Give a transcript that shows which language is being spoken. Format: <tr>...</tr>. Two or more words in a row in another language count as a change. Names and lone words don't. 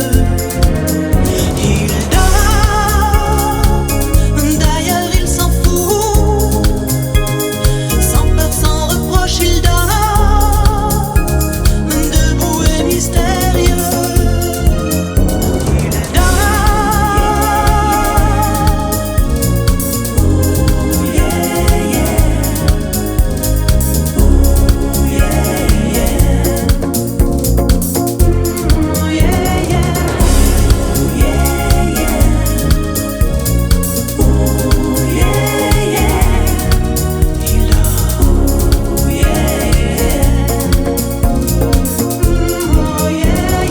<fr>Il dort, d'ailleurs il s'en fout, sans peur, sans reproche, il dort, debout et mystérieux. Il dort,</fr> <en>oh yeah yeah, oh yeah yeah, oh yeah yeah, oh yeah yeah, oh yeah yeah.</en> <fr>Il dort,</fr> <en>oh yeah yeah, oh yeah yeah.</en>